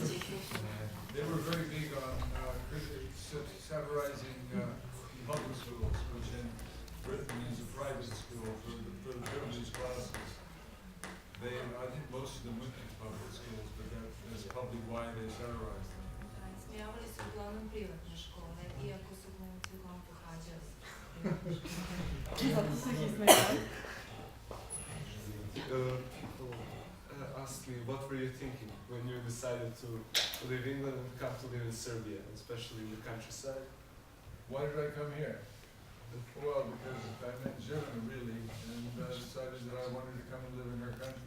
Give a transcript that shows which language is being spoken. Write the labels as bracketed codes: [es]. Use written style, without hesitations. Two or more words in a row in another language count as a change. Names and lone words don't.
[en] They were very big on satirizing public schools, which in Britain means a private school for the privileged classes. I think most of them went to public schools, but that's probably why they satirized them. [sr] Smijavali su uglavnom privatne škole, iako su glumci uglavnom pohađali. Zato su ih smijavali. [en] People asked me, what were you thinking when you decided to leave England and come to live in Serbia, especially in the countryside? Why did I come here? Well, because I met Živana really, and decided that I wanted to come and live in her country.